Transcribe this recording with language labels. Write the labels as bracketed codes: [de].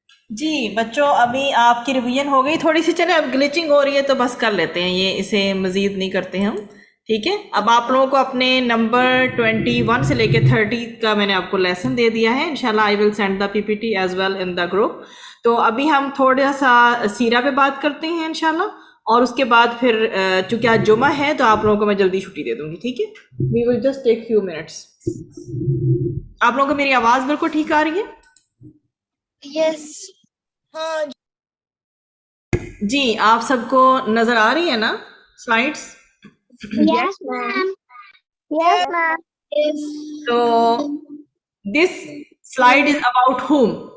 [ur] جی بچوں ابھی آپ کی ریویژن ہو گئی تھوڑی سی، چلے اب گلیچنگ ہو رہی ہے تو بس کر لیتے ہیں یہ، اسے مزید نہیں کرتے ہم، ٹھیک ہے. اب آپ لوگوں کو اپنے نمبر 21 سے لے کے 30 کا میں نے آپ کو لیسن دے دیا ہے. [en] انشاءاللہ I will send the P P T as well in the group. [ur] تو ابھی ہم تھوڑا سا سیرہ پہ بات کرتے ہیں انشاءاللہ، اور اس کے بعد پھر چونکہ آج جمعہ ہے تو آپ لوگوں کو میں جلدی چھٹی دے دوں گی، ٹھیک ہے. [en] We will just take few minutes. [ur] آپ لوگوں کو میری آواز بالکل ٹھیک آ رہی ہے؟ [en] Yes. ہاں [ur] جی آپ سب کو نظر آ رہی ہے نا slides? [en] Yes, ma'am. Yes, ma'am. [ur] تو [en] this slide is about whom?